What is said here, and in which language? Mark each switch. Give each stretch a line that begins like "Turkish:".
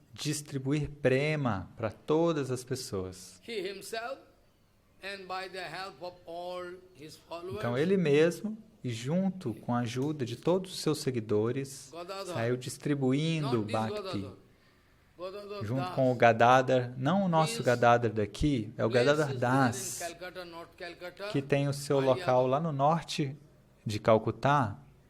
Portuguese: distribuir prema para todas as pessoas.
English: He himself, and by the help of all his followers,
Portuguese: Então ele mesmo, e junto com a ajuda de todos os seus seguidores, saiu distribuindo Bhakti. Junto com o Gadadhar, não o nosso Gadadhar daqui, é o Gadadhar Das, que tem o seu local lá no norte de Calcutá.